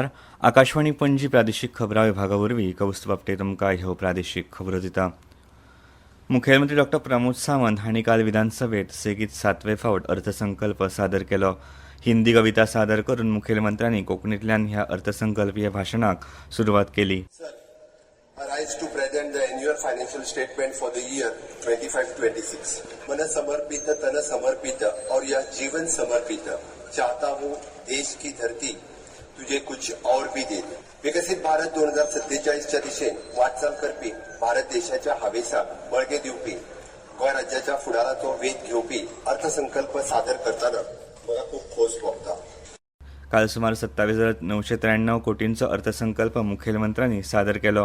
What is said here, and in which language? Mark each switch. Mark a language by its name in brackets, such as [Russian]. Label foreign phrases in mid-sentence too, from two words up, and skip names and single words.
[Konkani] आकाशवाणी पणजी प्रादेशीक खबरां विभागा वरवीं कौस्तुभ आपटे तुमकां ह्यो प्रादेशीक खबरो दिता. मुखेलमंत्री डॉ. प्रमोद सावंत हांणी काल विधानसभेत सेगीत 7वें फावट अर्थसंकल्प सादर केलो. हिंदी कविता सादर करून मुखेलमंत्र्यांनी कोंकणींतल्यान ह्या अर्थसंकल्पीय भाशणाक सुरवात केली. [English] I rise to present the annual financial statement for the year 25-26. [Hindi] मन समर्पित तन समर्पित और यह जीवन समर्पित चाहता हूँ देश की धरती तुझे कुछ और भी दे दे. [Konkani] विकसित भारत 2047च्या दिशेन वाटचाल करपी भारत देशाच्या हावेसाक बळगे दिवपी गोंय राज्याच्या फुडाराचो वेध घेवपी अर्थसंकल्प सादर करताना म्हाका खूब खोस भोगता. काल सुमार 27,993 कोटींचो अर्थसंकल्प मुखेलमंत्र्यांनी सादर केलो.